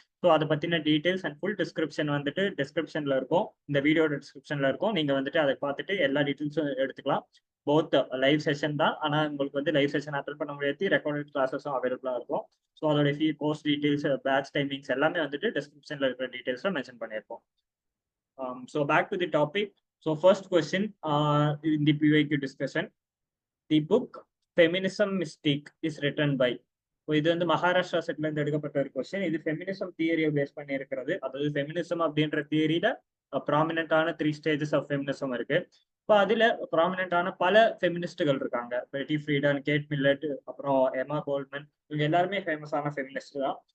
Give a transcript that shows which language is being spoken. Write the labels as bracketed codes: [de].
[ta] So அதை பத்தின details and full description வந்துட்டு டிஸ்கிரிப்ஷன்ல இருக்கும், இந்த வீடியோட டிஸ்கிரிப்ஷன்ல இருக்கும். நீங்க வந்துட்டு அதை பார்த்துட்டு எல்லா டீடைல்ஸும் எடுத்துக்கலாம். போத் லைவ் செஷன் தான், ஆனால் உங்களுக்கு வந்து லைவ் செஷன் அட்டன் பண்ண முடியாது, ரெக்கார்டட் கிளாஸஸும் அவைலபிளா இருக்கும். ஸோ அதோட ஃபீ, கோர்ஸ் டீடைல்ஸ், பேட்ச் டைமிங்ஸ் எல்லாமே வந்துட்டு டிஸ்கிரிப்ஷன்ல இருக்கிற டீடைல்ஸ்ல மென்ஷன் பண்ணியிருப்போம். [en] So back to the topic. So first question in the PYQ discussion, the book Feminism Mystique is written by. [ta] இது வந்து மகாராஷ்டிரா செட்ல இருந்து எடுக்கப்பட்ட ஒரு கொஸ்டின். இது ஃபெமினிசம் தியரியை பேஸ் பண்ணி இருக்கிறது. அதாவது ஃபெமினிசம் அப்படின்ற தியரியில ப்ராமினென்டான 3 ஸ்டேஜஸ் ஆஃப் ஃபெமினிசம் இருக்கு. இப்போ அதுல ப்ராமினென்டான பல ஃபெமினிஸ்டுகள் இருக்காங்க. பெட்டி ஃப்ரீடன், கேட் மில்லட், அப்புறம் எமா கோல்ட்மன், இவங்க எல்லாருமே ஃபேமஸான ஃபெமினிஸ்ட் தான்.